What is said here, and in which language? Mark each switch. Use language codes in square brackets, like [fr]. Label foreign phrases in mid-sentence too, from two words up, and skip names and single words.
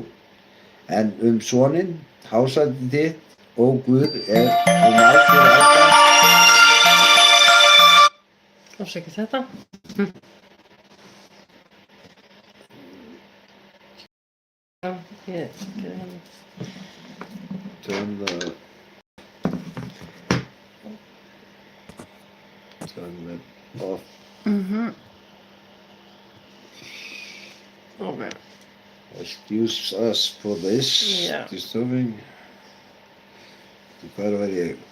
[is] En soninn, hásæti þitt, ó Guð, er aldur alda. Afsakið þetta. Já, ég gerði hann. [en] Turn them off. Okay. Excuse us for this disturbing. [is] Hvar var ég?